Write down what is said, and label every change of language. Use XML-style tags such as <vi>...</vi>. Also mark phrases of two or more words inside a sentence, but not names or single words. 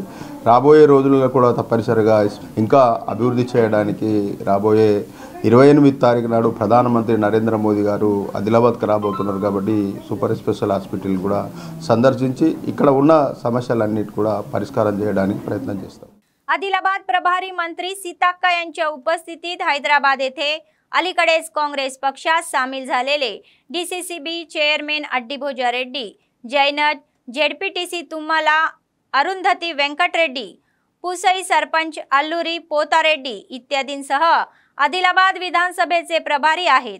<te>రాబోయే రోజుల్లో కూడా తప్పనిసరిగా ఇంకా అభివృద్ధి చేయడానికి రాబోయే 28 తారీఖు నాడు ప్రధానమంత్రి నరేంద్ర మోదీ గారు ఆదిలాబాద్కు రాబోతున్నారు। కాబట్టి</te> <en>super special hospital</en> <te>కూడా సందర్శించి ఇక్కడ ఉన్న समस्याలన్నిటి కూడా పరిష్కారం చేయడానికి ప్రయత్నం చేస్తాం।</te> <mr>आदिलाबाद प्रभारी मंत्री सीताक्का यांच्या उपस्थितीत हैदराबाद येथे अलीकडेच काँग्रेस पक्षात सामील झालेले डीसीसीबी चेअरमॅन अड्डीभोजा रेड्डी, जैनत, जेडपीटीसी तुम्हाला अरुंधती वेंकटरेड्डी, पुसई सरपंच अल्लूरी पोतारेड्डी इत्यादींसह आदिलाबाद विधानसभेचे प्रभारी आहेत।</mr>